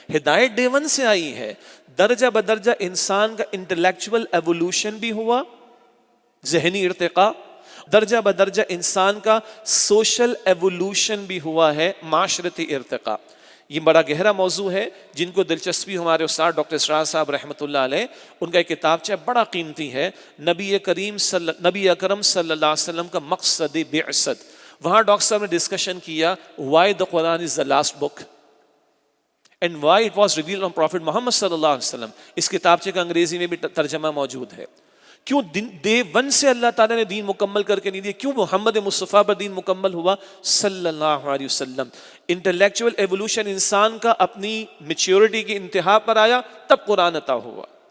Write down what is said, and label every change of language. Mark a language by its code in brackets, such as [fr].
[ur] ہدایت ڈے 1 سے آئی ہے. درجہ بدرجہ انسان کا انٹلیکچول ایوولوشن بھی ہوا, ذہنی ارتقاء, درجہ بدرجہ انسان کا سوشل ایوولوشن بھی ہوا ہے, معاشرتی ارتقاء. یہ بڑا گہرا موضوع ہے. جن کو دلچسپی, ہمارے استاد ڈاکٹر اسرار صاحب رحمۃ اللہ علیہ, ان کا ایک کتابچہ بڑا قیمتی ہے, نبی اکرم صلی اللہ علیہ وسلم کا مقصد بعثت. وہاں ڈاکٹر صاحب نے ڈسکشن کیا [en] why the Quran is the last book and why it was revealed on Prophet Muhammad [ur] صلی اللہ علیہ وسلم. اس کتابچے کا انگریزی میں بھی ترجمہ موجود ہے. کیوں ڈے 1 سے اللہ تعالیٰ نے دین مکمل کر کے نہیں دیا, کیوں محمد مصطفیٰ پر دین مکمل ہوا صلی اللہ علیہ وسلم. انٹلیکچول ایوولوشن انسان کا اپنی میچیورٹی کی انتہا پر آیا, تب قرآن عطا ہوا.